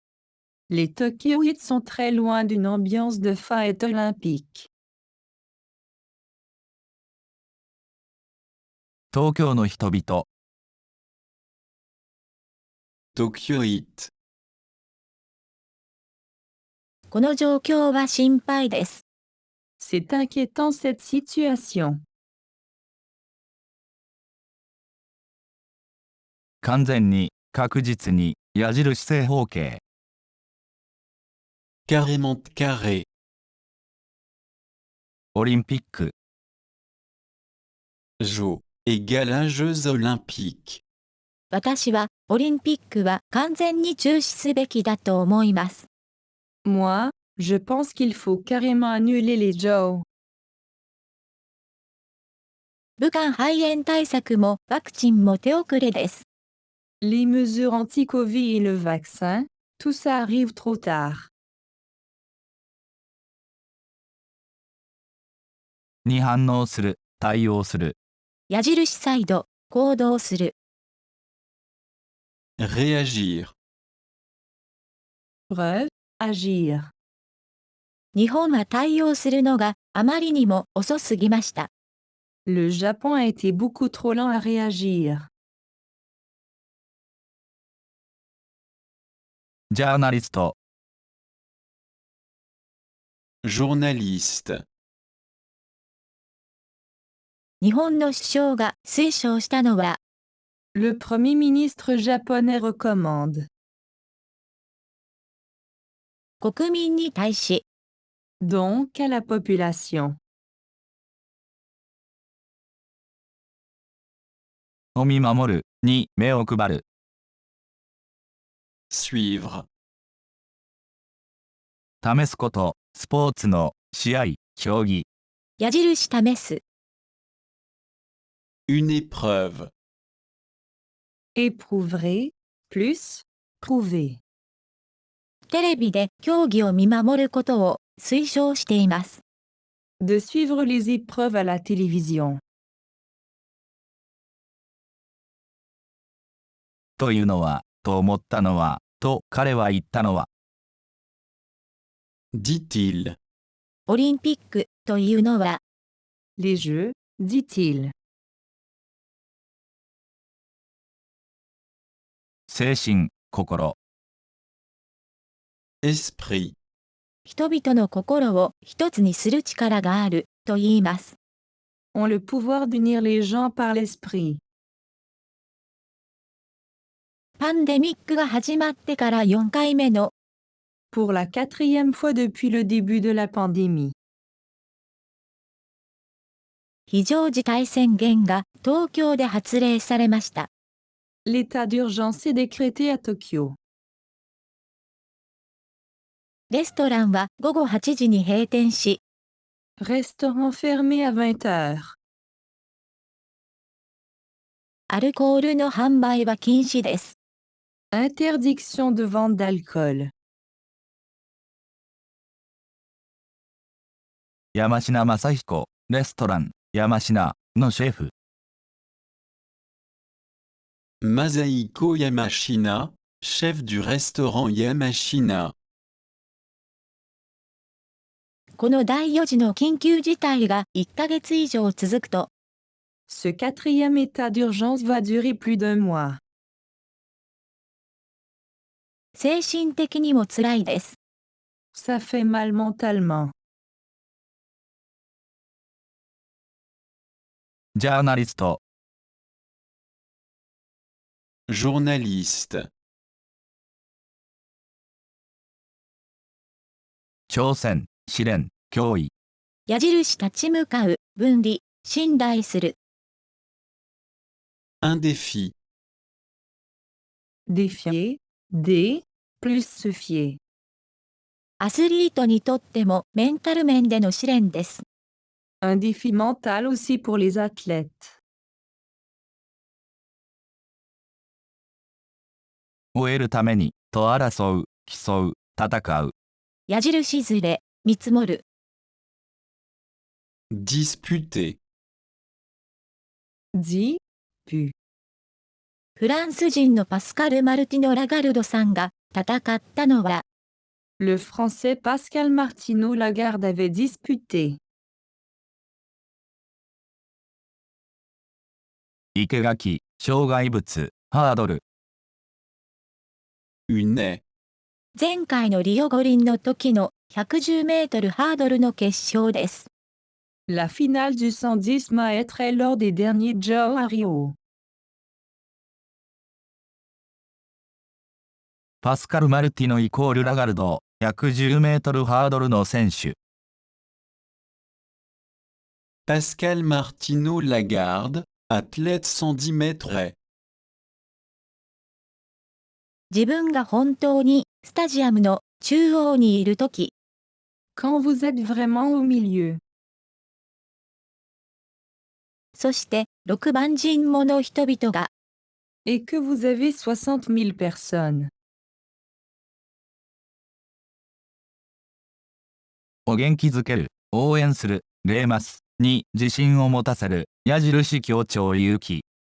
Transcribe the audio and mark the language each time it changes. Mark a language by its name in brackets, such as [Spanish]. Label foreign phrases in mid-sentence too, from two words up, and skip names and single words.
[French] Les Tokyoïtes sont très loin d'une ambiance de fête olympique. [Japanese] 東京の人々。 [French] Tokyoite. [Japanese] この状況は心配です。 [French] C'est inquiétant cette situation. [Japanese] 完全に、確実に、矢印正方形。 [French] Carrément carré. [Japanese] オリンピック。 [French] Jeux. Égale à Jeux olympiques. [Japanese] 私はオリンピックは完全に中止すべきだと思います。 [French] Moi, je pense qu'il faut carrément annuler les Jeux. [Japanese] 武漢肺炎対策もワクチンも手遅れです。 [French] Les mesures anti-Covid et le vaccin, tout ça arrive trop tard. [Japanese] に反応する、対応する。矢印サイド、行動する。 [French] Réagir. Preuve, agir. [Japanese] 日本は対応するのがあまりにも遅すぎました。 [French] Le Japon a été beaucoup trop lent à réagir. [Japanese] ジャーナリスト。 [French] Journaliste. [Japanese] 日本の首相が推奨したのは、 [French] Le Premier ministre japonais recommande. [Japanese] 国民に対し、 [French] donc à la population. [Japanese] を見守る、に目を配る。 [French] suivre, [Japanese] 試すこと、スポーツの、試合、競技。矢印試す、 [French] une épreuve, Éprouver, plus, prouver. [Japanese] テレビで競技を見守ることを推奨しています。 [French] De suivre les épreuves à la télévision. [Japanese] というのは、と思ったのは、と彼は言ったのは。 [French] dit-il, [Japanese] オリンピックというのは、 [French] Les jeux, dit-il. [Japanese] 精神、心。 [French] esprit, [Japanese] 人々の心を一つにする力があると言います。 [French] Ont le pouvoir d'unir les gens par l'esprit. [Japanese] パンデミックが始まってから4回目の [French] Pour la 4e fois depuis le début de la pandémie. [Japanese] 非常事態宣言が東京で発令されました。 [French] L'état d'urgence est décrété à Tokyo. [Japanese] レストランは午後8時に閉店し、 [French] Restaurant fermé à 20 heures. [Japanese] アルコールの販売は禁止です。 [French] Interdiction de vente d'alcool. [Japanese] 山科正彦、レストラン、山科のシェフ。 [French] Masahiko Yamashina, chef du restaurant Yamashina. [Japanese] この第4次の緊急事態が1ヶ月以上続くと、 [French] Ce 4e état d'urgence va durer plus d'un mois. [Japanese] 精神的にも辛いです。 [French] Ça fait mal mentalement. [Japanese] ジャーナリスト。 [French] journaliste, [Japanese] 挑戦、試練、脅威。矢印立ち向かう、分離、信頼する。 [French] un défi, Défier, D, plus se fier. [Japanese] アスリートにとってもメンタル面での試練です。 [French] Un défi mental aussi pour les athlètes. [Japanese] 終えるために、と争う、競う、戦う。矢印ずれ、見積もる。 [French] disputer, Dit, pu. [Japanese] フランス人のパスカル・マルティノ・ラガルドさんが戦ったのは、 [French] Le Français Pascal Martineau Lagarde avait disputé. [Japanese] 生垣、障害物、ハードル。 [French] une haie, [Japanese] 前回のリオ五輪の時の110メートルハードルの決勝です。 [French] La finale du 110 mètres est lors des derniers Jeux à Rio. [Japanese] パスカル・マルティノイコールラガルド、110メートルハードルの選手。 [French] Pascal Martineau Lagarde, athlète 110 mètres haies. [Japanese] 自分が本当にスタジアムの中央にいるとき、 [French] Quand vous êtes vraiment au milieu. [Japanese] そして6万人もの人々が、 [French] Et que vous avez 60 000 personnes. [Japanese] を元気づける、応援する、励ます、に自信を持たせる、矢印強調勇気。